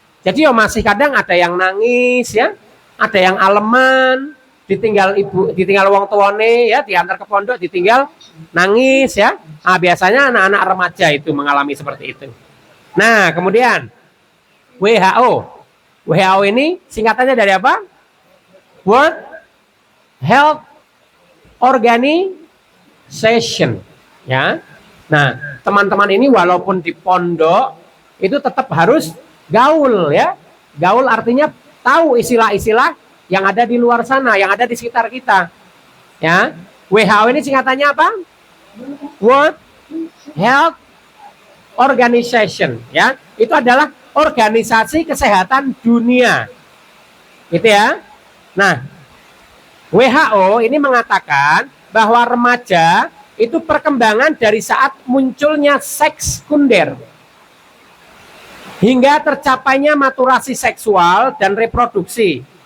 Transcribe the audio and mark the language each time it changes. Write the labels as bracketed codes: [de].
[id] Jadi ya masih kadang ada yang nangis ya, ada yang aleman, ditinggal ibu, ditinggal [jv] wong tuane [id] ya, diantar ke pondok ditinggal nangis ya. Nah, biasanya anak-anak remaja itu mengalami seperti itu. Nah, kemudian WHO. WHO ini singkatannya dari apa? [en] World Health Organization. [id] Ya. Nah, teman-teman ini walaupun di pondok itu tetap harus gaul ya. Gaul artinya tahu istilah-istilah yang ada di luar sana, yang ada di sekitar kita. Ya. WHO ini singkatannya apa? [en] World Health Organization. [id] Ya. Itu adalah organisasi kesehatan dunia. Gitu ya. Nah, WHO ini mengatakan bahwa remaja itu perkembangan dari saat munculnya seks sekunder hingga tercapainya maturasi seksual dan reproduksi.